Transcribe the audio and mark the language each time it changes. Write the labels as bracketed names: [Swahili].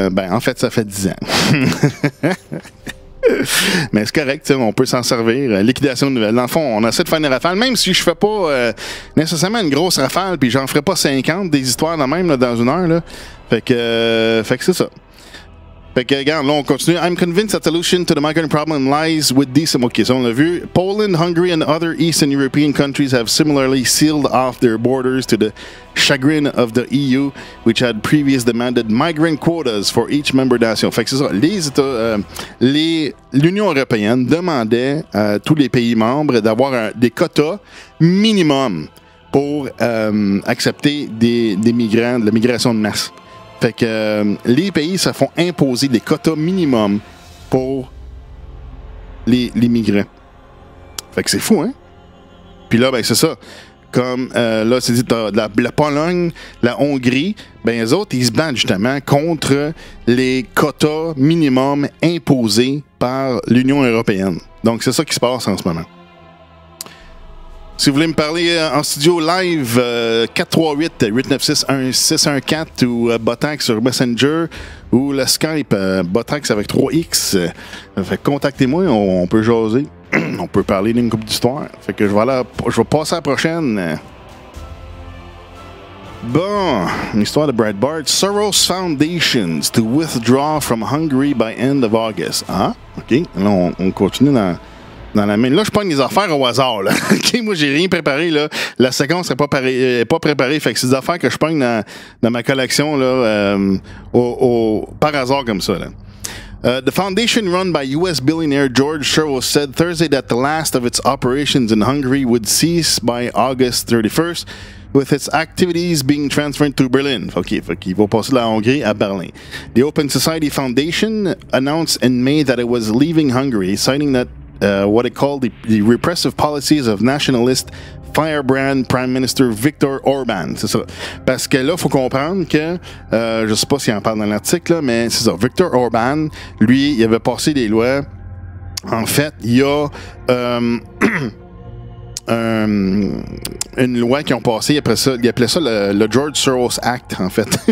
[French] En fait, ça fait 10 ans. Mais c'est correct, on peut s'en servir. Liquidation de nouvelles. Dans le fond, on essaie de faire une rafale, même si je fais pas nécessairement une grosse rafale, puis j'en ferai pas 50 des histoires de même là, dans une heure. Là. Fait que c'est ça. Fait que, regarde, là, on continue. [English] I'm convinced that the solution to the migrant problem lies with decent... [French] OK, ça, on l'a vu. [English] Poland, Hungary, and other Eastern European countries have similarly sealed off their borders to the chagrin of the EU, which had previously demanded migrant quotas for each member nation. [French] Fait que c'est ça. L'Union européenne demandait à tous les pays membres d'avoir des quotas minimum pour accepter des migrants, de la migration de masse. Fait que les pays se font imposer des quotas minimum pour les migrants. Fait que c'est fou, hein? Puis là, ben c'est ça. Comme là, c'est dit, la Pologne, la Hongrie, ben les autres, ils se battent justement contre les quotas minimum imposés par l'Union européenne. Donc, c'est ça qui se passe en ce moment. Si vous voulez me parler en studio live, 438-896-1614 ou Botax sur Messenger ou le Skype Botax avec 3X. Fait contactez-moi, on peut jaser. On peut parler d'une couple d'histoires. Fait que je vais passer à la prochaine. Bon, une histoire de Brad Bart. [English] Soros Foundations to withdraw from Hungary by end of August. [French] Ah, OK. Là, on continue dans dans la main. Là, je pogne les affaires au hasard. Là. OK, moi, j'ai rien préparé. Là. La séquence n'est pas préparée. Fait que c'est des affaires que je pogne dans ma collection là, par hasard comme ça. Là. [English] The foundation run by U.S. billionaire George Soros said Thursday that the last of its operations in Hungary would cease by August 31st, with its activities being transferred to Berlin. [French] OK, il va passer de la Hongrie à Berlin. [English] The Open Society Foundation announced in May that it was leaving Hungary, citing that what it called the repressive policies of nationalist firebrand Prime Minister Viktor Orban. [French] C'est ça. Parce que là, il faut comprendre que, je sais pas s'il en parle dans l'article, là, mais c'est ça. Viktor Orban, lui, il avait passé des lois. En fait, il y a une loi qui ont passé, après ça, il appelait ça le George Soros Act, en fait.